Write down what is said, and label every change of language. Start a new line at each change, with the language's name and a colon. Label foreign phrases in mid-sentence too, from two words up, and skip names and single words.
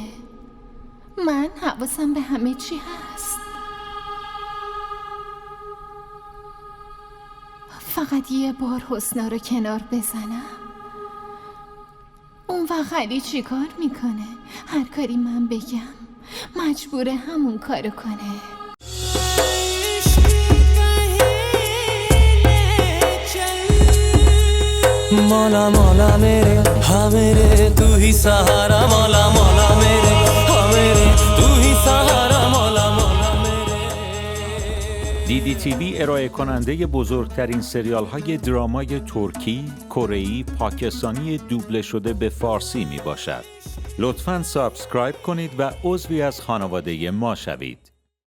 Persian: من حواسم به همه چی هست. فقط یه بار حسنا رو کنار بزنم. اون وقت علی چی کار میکنه؟ هر کاری من بگم مجبوره همون کارو کنه.
Hindi: मौला मौला मेरे हाँ मेरे तू ही सहारा मौला मौला मेरे हाँ मेरे तू ही सहारा मौला मौला मेरे.
Persian: DDTV ارائه کننده بزرگترین سریال های درامای ترکی، کره‌ای، پاکستانی دوبله شده به فارسی می باشد. لطفاً سابسکرایب کنید و عضوی از خانواده ما شوید.